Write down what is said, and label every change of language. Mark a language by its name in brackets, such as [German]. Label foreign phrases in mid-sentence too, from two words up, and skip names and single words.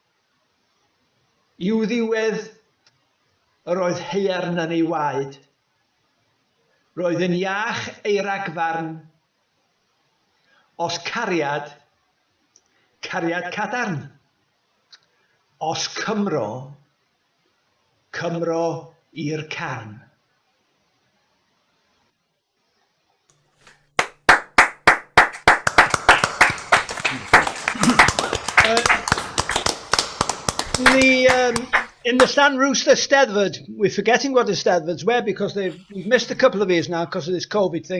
[Welsh] I'w ddiwedd, yr oedd haearn yn ei waed. Roedd yn iach ei ragfarn, os cariad, cariad cadarn. Os Cymro, Cymro i'r carn. [English] In the Stan Rooster Steddfod, we're forgetting what the Steddfords were because we've missed a couple of years now because of this COVID thing.